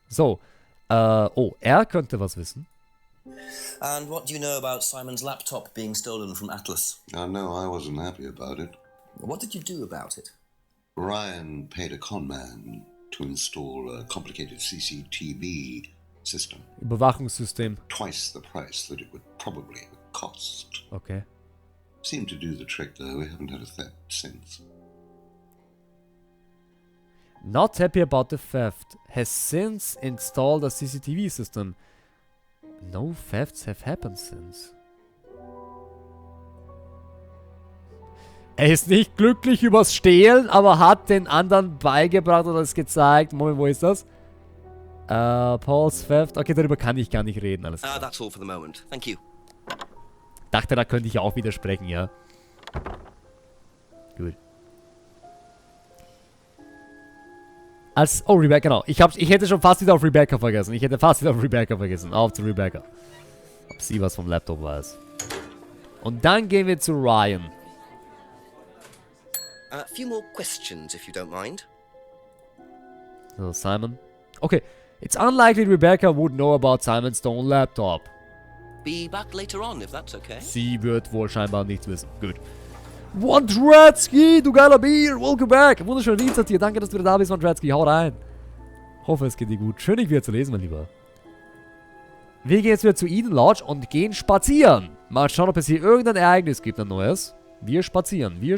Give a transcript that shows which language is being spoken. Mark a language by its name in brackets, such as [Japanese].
[German] So, oh, er könnte was wissen. [English] And what do you know about Simon's laptop being stolen from Atlas? No, I wasn't happy about it. What did you do about it? Ryan paid a con man to install a complicated CCTV system. [German] Überwachungssystem. [English] Twice the price that it would probably cost. Okay. Seemed to do the trick, though. We haven't had a theft since. Not happy about the theft. Has since installed a CCTV system. No thefts have happened since. [German] Er ist nicht glücklich übers Stehlen, aber hat den anderen beigebracht oder es gezeigt. Moment, wo ist das? Paul's Theft. Okay, darüber kann ich gar nicht reden. Alles klar. [English] That's all for the moment. Thank you. [German] Dachte, da könnte ich auch widersprechen, ja. Gut. Oh, Rebecca, genau. Ich hätte schon fast wieder auf Rebecca vergessen. Auf zu Rebecca. Ob sie was vom Laptop weiß. Und dann gehen wir zu Ryan. [English] A few more questions, if you don't mind. So, Simon. Okay. It's unlikely Rebecca would know about Simon's stolen laptop. Be back later on, if that's okay. [German] Sie wird wohl scheinbar nichts wissen. Gut. Wondretzky, du geiler Bier, [English] welcome back. [German] Wunderschönen Dienstag dir. Danke, dass du wieder da bist, Wondretzky. Hau rein. Hoffe, es geht dir gut. Schön, dich wieder zu lesen, mein Lieber. Wir gehen jetzt wieder zu Eden Lodge und gehen spazieren. Mal schauen, ob es hier irgendein Ereignis gibt, ein neues. Wir spazieren.